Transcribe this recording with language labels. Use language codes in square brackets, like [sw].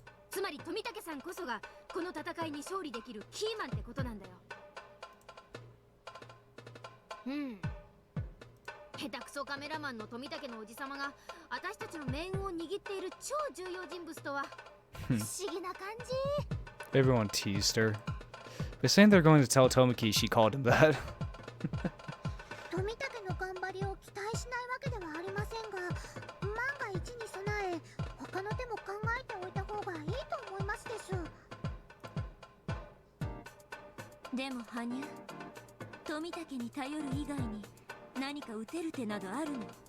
[ja] つまり富武さんこそがこの戦いに勝利できるキーマンってことなんだよ。下手くそカメラマンの富武のおじさまが私たちの命運を握っている超重要人物とは不思議な感じ。 [en] Everyone teased her. By saying they're going to tell Tomoki she called him that. [ja] 富武の頑張りを期待しないわけではありませんが、万が一に備え他の手も考えておいた方がいいと思いますです。でも羽生、富武に頼る以外に何か打てる手などあるの？